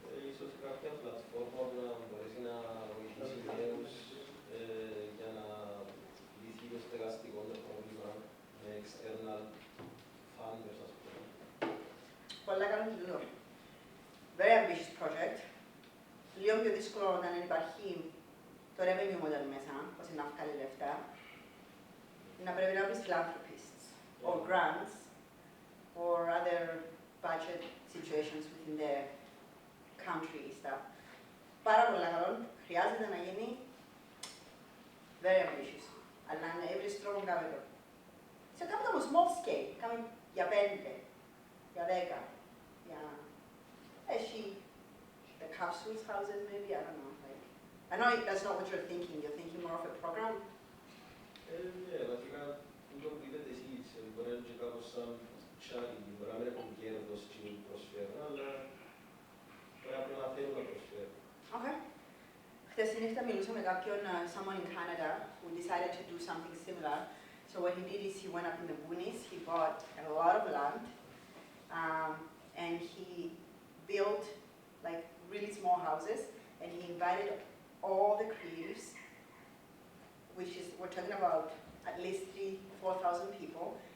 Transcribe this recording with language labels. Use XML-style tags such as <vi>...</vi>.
<el>Ίσως κάποια πλατφόρμα που να μπορέσει να βοηθήσει νέους για να λύσει το στεγαστικό το πρόβλημα με external funders, ας πούμε. Πολλά καλό και τούτο.</el> <en>Very ambitious project.</en> <el>Λίγο πιο δύσκολο όταν υπάρχει το revenue model μέσα, ώστε να βγάλει λεφτά. Να πρέπει να βρεις</el> <en>philanthropists, or grants, or other budget situations within the country stuff.</en> <el>Πάρα πολλά καλό. Χρειάζεται να γίνει very ambitious. Αλλά να έβρεις τρόπο κάμε το. Σε κάποιο το small scale, κάμε για 5, για 10, για... Έχει</el> <en>the capsules houses maybe, I don't know. Like, I know that's not what you're thinking more of a program.</en> <el>Ναι, βασικά το που είπετε εσείς, μπορεί να είναι και κάπως σαν charity, μπορεί να μην έχουν κέρδος και προσφέρουν, αλλά πρέπει να θέλουν να προσφέρουν.</el> <en>Okay.</en> <el>Χθες τη νύχτα μιλούσα με κάποιον,</el> <en>someone in Canada, who decided to do something similar. So what he did is he went up in the boonies, he bought a lot of land, and he built like really small houses, and he invited all the creatives, which is, we're talking about at least 3,000-4,000 people.</en>